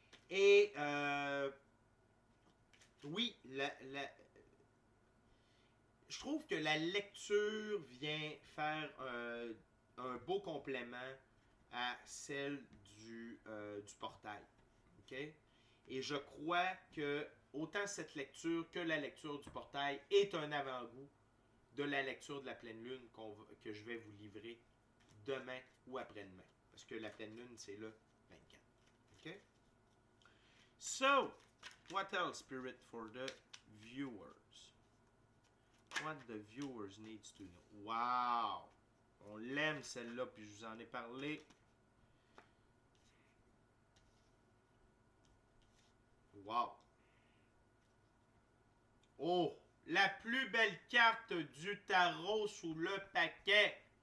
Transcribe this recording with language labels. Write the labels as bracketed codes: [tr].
[fr] Et oui, je trouve que la lecture vient faire un beau complément à celle du portail. Okay? Et je crois que autant cette lecture que la lecture du portail est un avant-goût de la lecture de la pleine lune que je vais vous livrer demain ou après-demain. Parce que la pleine lune, c'est le 24. Okay? [en] So, what else, Spirit, for the viewers? What the viewers needs to know. Wow! [fr] On l'aime celle-là, puis je vous en ai parlé. Wow! Oh! La plus belle carte du tarot sous le paquet.